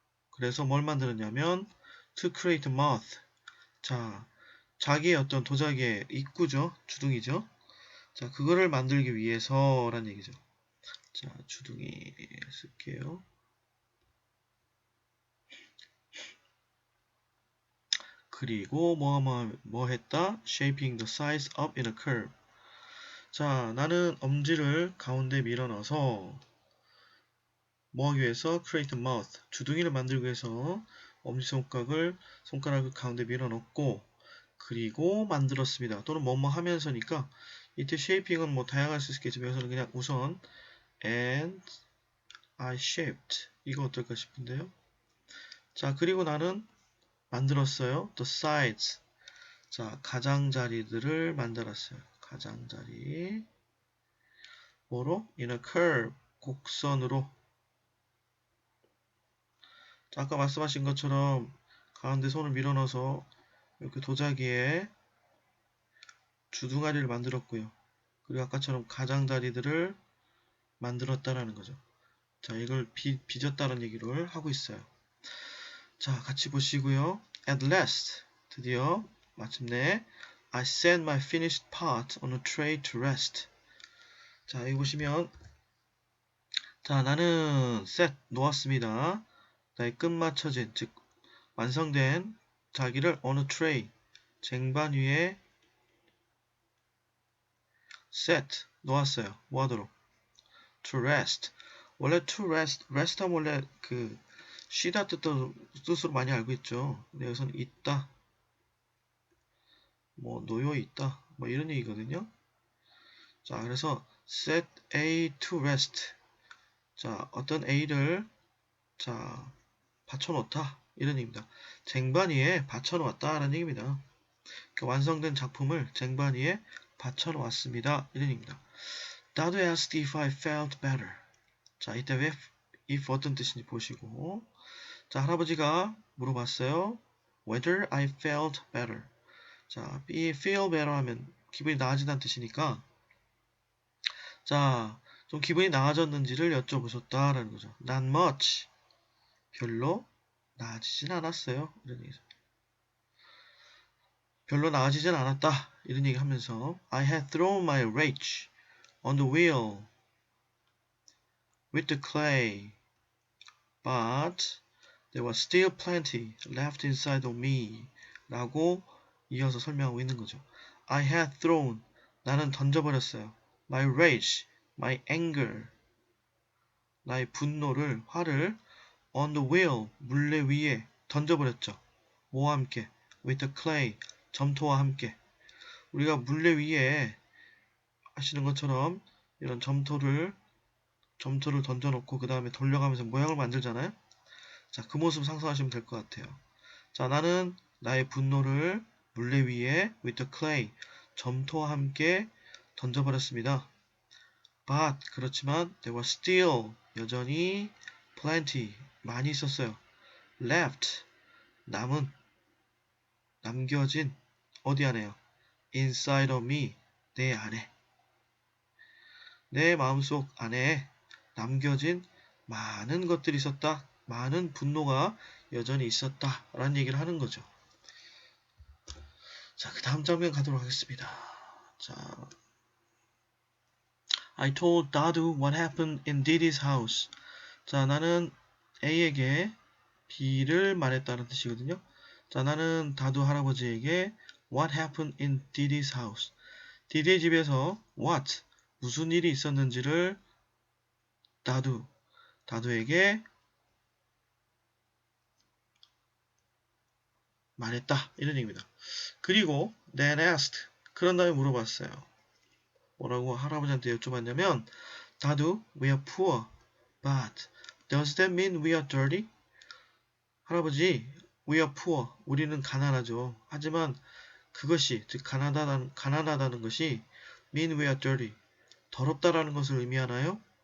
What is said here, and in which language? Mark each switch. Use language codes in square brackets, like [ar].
[ko] 그래서 뭘 만들었냐면, [en] to create a mouth. [ko] 자, 자기의 어떤 도자기의 입구죠. 주둥이죠. 자, 그거를 만들기 위해서란 얘기죠. 자, 주둥이 쓸게요. 그리고 뭐 했다? [en] Shaping the sides up in a curve. [ko] 자, 나는 엄지를 가운데 밀어넣어서 뭐 하기 위해서? [en] Create a mouth. [ko] 주둥이를 만들기 위해서 엄지손가락을 가운데 밀어넣고 그리고 만들었습니다. 또는 뭐뭐 하면서니까 이때 shaping은 뭐 다양할 수 있겠지만 여기서는 그냥 우선 [en] and I shaped. [ko] 이거 어떨까 싶은데요. 자, 그리고 나는 만들었어요. [en] The sides. [ko] 자, 가장자리들을 만들었어요. 가장자리. 뭐로? [en] In a curve. [ko] 곡선으로. 자, 아까 말씀하신 것처럼 가운데 손을 밀어넣어서 이렇게 도자기에 주둥아리를 만들었고요. 그리고 아까처럼 가장자리들을 만들었다라는 거죠. 자, 이걸 빚었다는 얘기를 하고 있어요. 자, 같이 보시고요. [en] At last, [ko] 드디어 마침내 [en] I set my finished part on a tray to rest. [ko] 자, 여기 보시면 자, 나는 set 놓았습니다. 나의 끝마쳐진, 즉 완성된 자기를 [en] on a tray, [ko] 쟁반 위에 set 놓았어요. 뭐 하도록? to rest. 원래 to rest 하면 원래 그 쉬다 뜻으로 많이 알고 있죠. 근데 여기서는 있다, 뭐 놓여 있다, 뭐 이런 얘기거든요. [en] 자, 그래서 set A to rest. [ko] 자, 어떤 A를 자 받쳐놓다 이런 얘기입니다. 쟁반 위에 받쳐놓았다라는 얘기입니다. 그러니까 완성된 작품을 쟁반 위에 받쳐놓았습니다. 이런 얘기입니다. [en] Dadu asked if I felt better. [ko] 자, 이때 왜 if 어떤 뜻인지 보시고, 자, 할아버지가 물어봤어요. [en] Whether I felt better. [ko] 자, feel better 하면 기분이 나아진다는 뜻이니까, 자, 좀 기분이 나아졌는지를 여쭤보셨다라는 거죠. [en] Not much. [ko] 별로. 나아지진 않았어요. 이런 얘기죠. 별로 나아지진 않았다. 이런 얘기 하면서 [en] I had thrown my rage on the wheel with the clay, but there was still plenty left inside of me [ko] 라고 이어서 설명하고 있는 거죠. [en] I had thrown, [ko] 나는 던져버렸어요. [en] My rage, my anger, [ko] 나의 분노를, 화를 [en] on the wheel, [ko] 물레 위에 던져버렸죠. 뭐와 함께? [en] with the clay, [ko] 점토와 함께. 우리가 물레 위에 하시는 것처럼 이런 점토를 던져놓고 그 다음에 돌려가면서 모양을 만들잖아요. 자, 그 모습 상상하시면 될 것 같아요. 자, 나는 나의 분노를 물레 위에 with the clay, 점토와 함께 던져버렸습니다. [en] But, [ko] 그렇지만 [en] there was still, 여전히 plenty, [ko] 많이 있었어요. Left, 남겨진, 어디 안에요? [en] Inside of me, [ko] 내 안에. 내 마음속 안에 남겨진 많은 것들이 있었다. 많은 분노가 여전히 있었다. 라는 얘기를 하는 거죠. 자, 그 다음 장면 가도록 하겠습니다. [en] 자, I told Dadu what happened in Didi's house. [ko] 자, 나는 A에게 B를 말했다는 뜻이거든요. 자, 나는 다두 할아버지에게 [en] what happened in Didi's house. [ko] 디디의 집에서 what, 무슨 일이 있었는지를 다두에게 말했다. 이런 얘기입니다. 그리고 [en] then asked, [ko] 그런 다음에 물어봤어요. 뭐라고 할아버지한테 여쭤봤냐면 [en] 다두, we are poor, but does that mean we are dirty? [ko] 할아버지, [en] we are poor, [ko] 우리는 가난하죠. 하지만 그것이, 즉 가난하다는 것이 [en] mean we are dirty, [ko] 더럽다라는 것을 의미하나요?